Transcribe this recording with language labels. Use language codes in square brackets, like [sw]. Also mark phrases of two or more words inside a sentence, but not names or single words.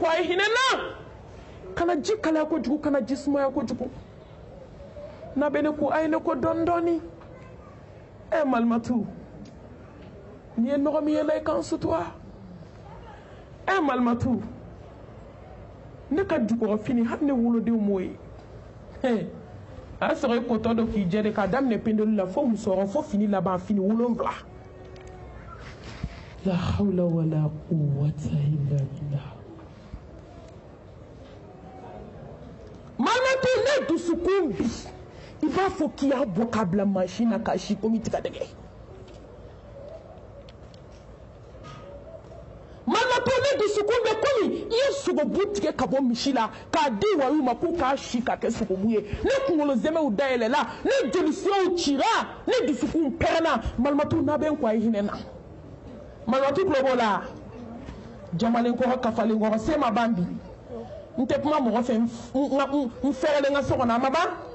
[bm] a ye hinɛ na kana ji kalaya kojugu kana ji sumaya kojugu n'a bɛ ne ko a ye ne ko dɔɔni dɔɔni e malimatu ni ye nɔgɔ min yɛlɛ i kan sutura e malimatu ne ka jukɔrɔ fini hali ne wolodenw m'o ye a y'a sɔrɔ i kotɔ dɔ k'i jɛ de k'a daminɛ pendeli la fo musɔrɔ fo fini laban fini 7 [ar] لا حول ولا قوة إلا بالله [bm] malimatu ne dusukun bi i b'a fɔ k'i y'a bɔ k'a bila mansin na k'a si komi tigadɛgɛ malimatu ne dusukun bɛ komi i ye sogobu tigɛ ka bɔ misi la k'a di wariw ma k'u k'a si ka kɛ sogobu ye ne kunkolo zɛmɛw dayɛlɛla ne jolisiraw cira ne dusukun pɛrɛnna malimatu n'a bɛ n kɔ a ye hinɛ na malimatu tulo b'o la jamalen kɔrɔ kafalen kɔrɔ se ma ban bi n tɛ kuma mɔgɔ fɛ n fɛrɛlen n ka so kɔnɔ a ma ban